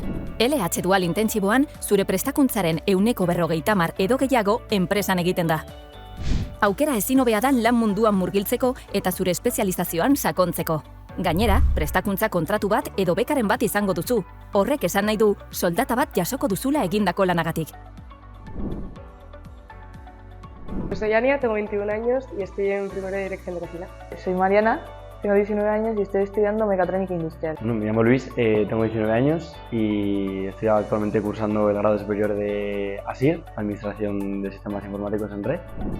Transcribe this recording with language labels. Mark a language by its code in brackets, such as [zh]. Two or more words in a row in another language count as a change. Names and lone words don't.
[eu] LH dual intentsiboan zure prestakuntzaren 40% edo gehiago enpresan egiten da. Aukera ezin hobea da lan munduan murgiltzeko eta zure espezializazioan sakontzeko. Gainera, prestakuntza kontratu bat edo bekaren bat izango duzu. Horrek esan nahi du, soldata bat jasoko duzula egindako lanagatik. [es] Soy Ania, tengo 21 años y estoy en primero de dirección de cocina. Soy Mariana, tengo 19 años y estoy estudiando mecatrónica industrial. Bueno, me llamo Luis, tengo 19 años y estoy actualmente cursando el grado superior de ASIR, Administración de Sistemas Informáticos en Red.